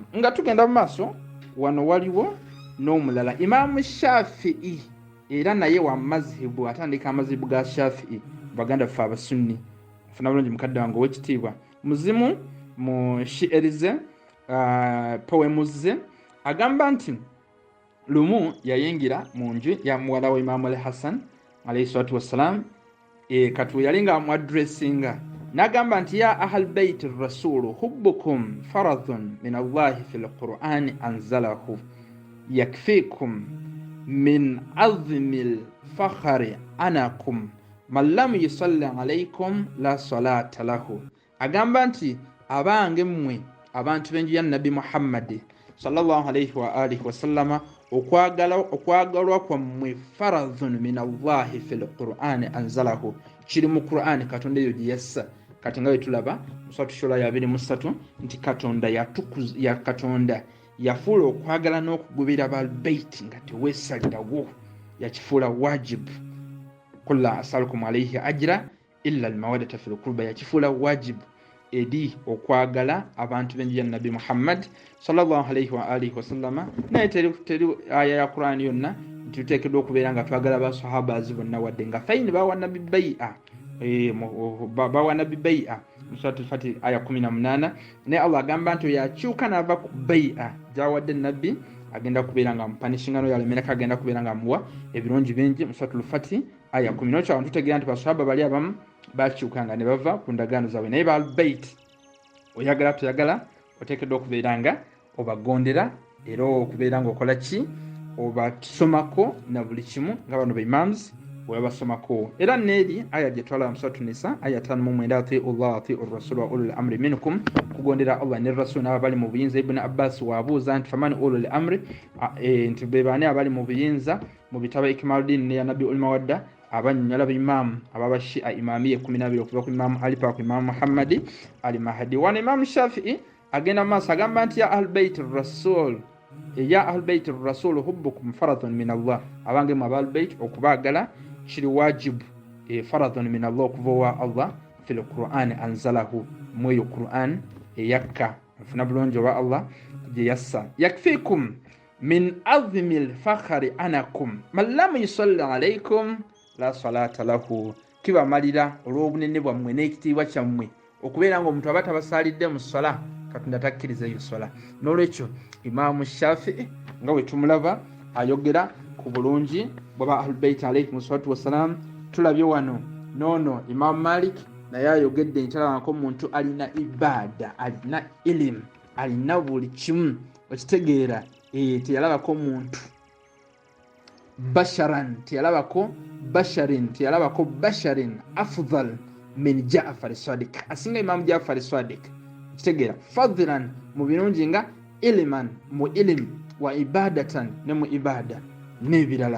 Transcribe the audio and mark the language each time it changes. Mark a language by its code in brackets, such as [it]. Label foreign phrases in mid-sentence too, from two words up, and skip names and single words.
[lg] Nga tugenda mu maaso wano waliwo n'omulala Imam Shafi'i era naye wa mazhibu, atandika amazibu ga Shafi'i baganda ffe abasunni. Funa bulungi mukadde wange ow'ekitiibwa muzimu mu shi'erize poemuze agamba nti lumu yayingira mu nju ya muwala wa Imam al-Hasan [ar] عليه الصلاة والسلام, [lg] katu yali nga amuadressinga n'agamba nti [ar] يا أهل بيت الرسول حبكم فرض من الله في القرآن أنزله يكفيكم من عظيم الفخر أنكم من لم يصل عليكم لا صلاة له. [lg] Agamba nti abange mmwe abantu b'enju ya Nabi Muhammad [ar] صلى الله عليه وآله وسلم [lg] okwagalwa kwammwe [ar] فرض من الله في القرآن أنزله, [lg] kiri mu Qur'ani Katonda eyo gye yassa. Kati nga wetulaba Suratu Shura 23 nti Katonda yafuula okwagala n'okugubira balbeiti nga teweesalirawo, yakifuula wajibu. [ar] قل لا أسألكم عليه أجرا إلا المودة في القربى, [lg] yakifuula wajibu edi okwagala abantu b'enju ya Nabi Muhammad [ar] صلى الله عليه وآله وسلم. [lg] Naye teri aya ya Qur'ani yonna nti tuteekeddwa okubeera nga twagala basahaba bonna wadde nga faini bawa Nabi bai'a bawa Nabi bai'a Suratu Fatih aya 18. Ne Allah agamba nti yakyuka n'ava ku bai'a gyawadde Nabi agenda kubeera nga mupanishinga no yalemereka agenda kubeera nga muwa ebirungi bingi mu Suratu Fatih aya 10. N'okyo tutegeera nti basahaba bali abamu bakyukanga ne bava ku ndagaano zaabwe. Naye balbait oyagala toyagala oteekeddwa okubeera nga obagondera era okubeera nga okola ki, obasomako na buli kimu nga bano ba imams webasomako. Era neeri aya gye twalaba mu Suratu Nisa aya 59 [ar] أطيعوا الله أطيعوا الرسول وأولي الأمر منكم, [lg] kugondera Allah ne rasul n'abo bali mu buyinza. Ibn Abbas waabuuza nti [ar] فمن أولو الأمر, [lg] nti be baani abali mu buyinza mu bitabo Ikmaluddin ne ya Nabi ul-Mawadda abanyala b'imam ababa Shia Imamiyya 12 okuva ku Imam Ali pa ku Imam Muhammad al-Mahdi. Wana Imam Shafi'i agenda maaso agamba nti [ar] يا أهل بيت الرسول يا أهل بيت الرسول حبكم فرض من الله, [lg] abange mu ahlul bait okubaagala kiri wajibu, [ar] فرض من الله [lg] okuva wa Allah [ar] في القرآن أنزله, [lg] mweyo Qur'an yakka mfuna bulungi wa Allah gye yassa. [ar] يكفيكم من عظيم الفخر أنكم من لم يصل عليكم لا صلاة له, [lg] kibamalira olw'obunene bwammwe n'ekitiibwa kyammwe okubeera nga omuntu aba tabasalidde mu sala Katonda takkiriza eyo sala. N'olwekyo Imaamu Shafi'i nga bwe tumulaba ayogera ku bulungi bw'aba ahlul bait [ar] عليهم الصلاة والسلام. [lg] Tulabye wano noono Imaamu Malik naye ayogedde ntalabako omuntu alina ibada, alina ilimu, alina buli kimu, okitegeera teyalabako muntu basharan, teyalabako basharin, teyalabako [ar] بشرا أفضل من [lg] Jaafar Sadiq, asinga Imam Jaafar Sadiq, kitegeera fadlan mu birungi nga ilman mu ilim [ar] وعبادة [lg] ne mu ibada n'ebirala.